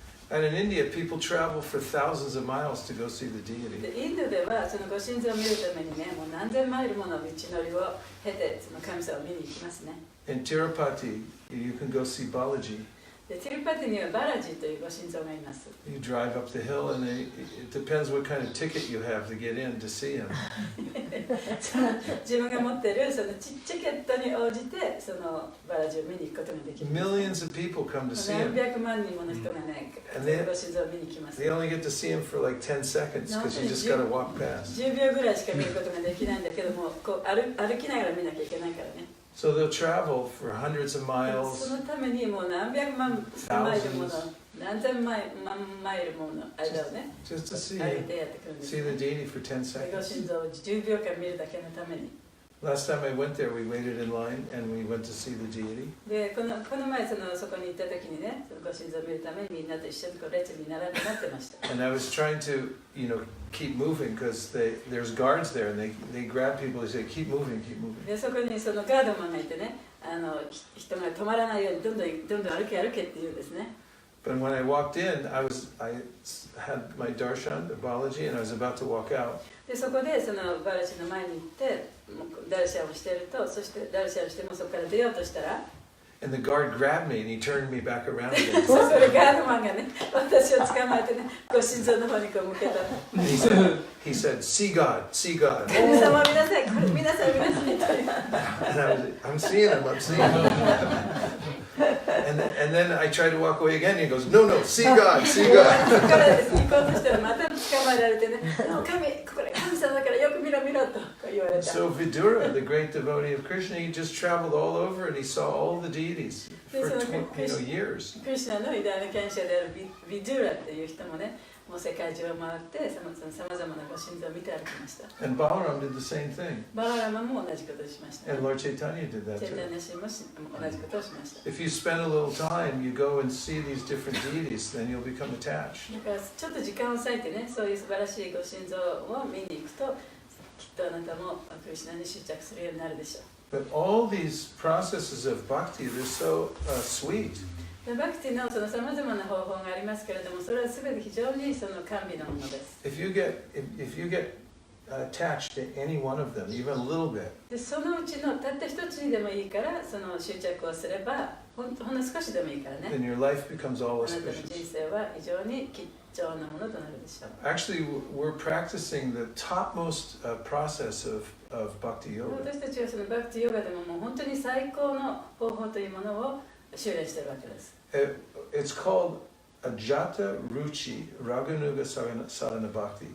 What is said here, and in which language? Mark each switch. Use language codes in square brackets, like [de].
[en] And in India, people travel for thousands of miles to go see the [ja] で [en] deity. [ja] インドではそのご神像を見るためにねもう何千マイルもの道のりを経てその神様を見に行きますね。 [en] In Tirupati, you can go see Balaji. [ja] でティルパティにはバラジというご神像がいます。 [en] You drive up the hill, and it depends what kind of ticket you have to get in to see him. [ja] 自分が持っているそのチケットに応じてそのバラジを見に行くことができる。 [en] Millions of people come to see [ja] 何 [en] him. [ja] 百万人もの人がね、そのご神像を見に来ます。 [en] They only get to see him for like 10 seconds because you just got to walk past. [ja] 10秒ぐらいしか見ることができないんだけども、こう歩きながら見なきゃいけないからね。 [en] So they'll travel for hundreds of [ja] そ [en] miles, [ja] のためにもう何百万マイルもの、何千万マイルもの間をね、 [en] just to see [ja] 歩い [en] him, [ja] てやってくるんです [en] see [ja] よ。 [en] the deity for 10 [ja] ご [en] seconds. [ja] 神像を10秒間見るだけのために。 [en] Last time I went there, we waited in line and we went to see the deity. [ja] で、この前そこに行った時にね、そのご神像を見るためにみんなと一緒にこう列に並んで待ってました。 [en] And I was trying to, you know, keep moving because there's guards there and they grab people, they say, keep moving, keep moving. [ja] で、そこにそのガードマンがいてね、人が止まらないようにどんどん歩けって言うんですね。 [en] But when I walked in, I had my darshan, the Balaji, and I was about to walk out. [ja] でそこでそのバラシの前に行ってダルシャをしていると、そしてダルシャをしてもそこから出ようとしたら [en] And the guard grabbed me and he turned me back around again. [ja] それガードマンがね、私を捕まえてね、ご心臓の方にこう向けた。 [en] And he said, see God, see God. [ja] 神様を見なさい、これ見なさい、見なさいと。 [en] And I'm seeing him, I'm seeing him. And then I tried to walk away again and he goes, no, see God, see [ja] そ [en] God. [ja] こから行こうとしたらまた捕まえられてね、これ神様だからよく見ろ見ろと言われた。 [en] So Vidura, the great devotee of Krishna, he just traveled all over and he saw all the deities for years. [ja] クリシュナの偉大な賢者であるビドゥーラっていう人もね、もう世界中を回ってさまざまなご神像を見て歩きました。 [en] And Balaram did the same thing. [ja] バララマも同じことをしました。 [en] And Lord Chaitanya did that [ja] チェ [en] too. [ja] タニャシーも同じことをしました。 [en] If you spend a little time, you go and see these different deities, then you'll become attached. [ja] だからちょっと時間を割いてね、そういう素晴らしいご神像を見に行くと、きっとあなたもクリシュナに執着するようになるでしょう。 [en] But all these processes of bhakti, they're so sweet. [ja] バクティのそのさまざまな方法がありますけれども、それはすべて非常にその甘美なものです。 [en] If you get attached to any one of them, even a little bit, [ja] でそのうちのたった一つにでもいいからその執着をすればほんの少しでもいいからね [en] then your life becomes [ja] あ [en] all [ja] なたの人 [en] auspicious. [ja] 生は非常に貴重なものとなるでしょう [en] Actually, we're practicing the topmost process of bhakti yoga. [ja] 私たちはそのバクティヨガでももう本当に最高の方法というものを修練しているわけです [en] It's called Ajata Ruchi Raganuga Sadhana Bhakti.